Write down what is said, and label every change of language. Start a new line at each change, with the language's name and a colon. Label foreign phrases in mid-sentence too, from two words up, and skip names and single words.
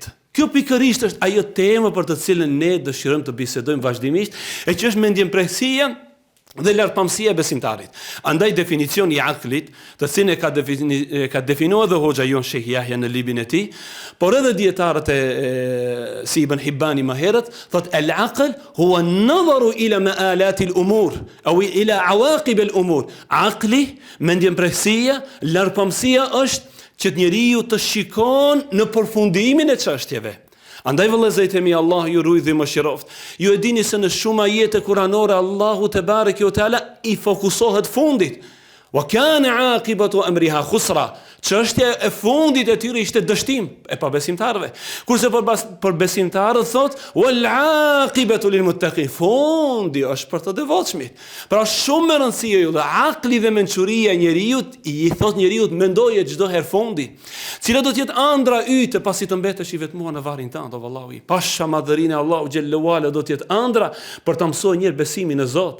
Albanian: Kjo pikërisht është ajo temë për të cilën ne dëshirojmë të bisedojmë vazhdimisht, e që është mendjemprehësia dhe lartpamësia e besimtarit. Andaj definicioni i aklit, të cilin e ka definuar dhe hoxha jon Sheikh Yahya në librin e tij, por edhe dietarët si Ibn Hibani më herët, thot
Arabic: العقل هو النظر إلى مآلات الأمور أو إلى عواقب الأمور.
Albanian: Akli, mendjemprehësia, lartpamësia është që njeriu të shikon në përfundimin e çështjeve. Andaj vëllezërit e mi, Allah ju ruaj dhe mëshiroft. Ju e dini se në shumë ajete kuranore
Arabic: الله تبارك وتعالى
Albanian: i fokusohet fundit.
Arabic: وكان عاقبة أمرها خسرا.
Albanian: Çështja e fundit e tyre ishte dështim e pabesimtarëve. Kurse për besimtarët thot
Arabic: والعاقبة للمتقين.
Albanian: Fundi është për të devotshmit. Pra shumë më rëndësishme ju dhe akli dhe mençuria e njeriu i thot njeriu mendoje çdo herë fundi. Cila do të jetë ëndra yte pasi të mbetesh i vetmuar në varrin tënd, o vallahi. Pasha madhërinë e Allahu
Arabic: جل وعلا
Albanian: do të jetë ëndra për ta mësuar një besimin në Zot.